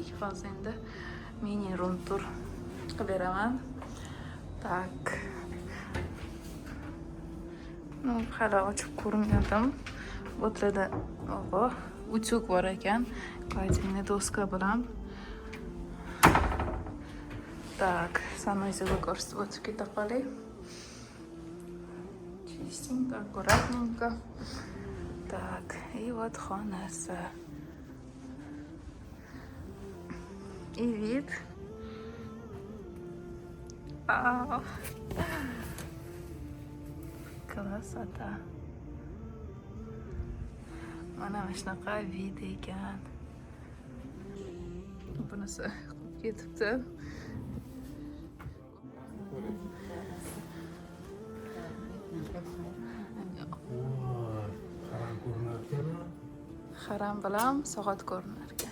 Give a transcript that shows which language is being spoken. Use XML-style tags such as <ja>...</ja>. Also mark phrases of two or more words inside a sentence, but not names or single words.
<uz>Hozir endi</uz> <en>mini room tur</en> <uz>qiliberaman. Tak. Hali ochib ko'rmadim. O'tlada utyug bor ekan. Qaytingni doska bilan.</uz> <ru>Так, санузел</ru> <uz>ko'rsatib o'tib keta qolay.</uz> <ru>Чистенько, аккуратненько. Так, и вот xonasi. И вид. Красота.</ru> <uz>Mana shunaqa vid ekan. Bunisi ketibdi. Haram bilan soat ko'rinar ekan.</uz>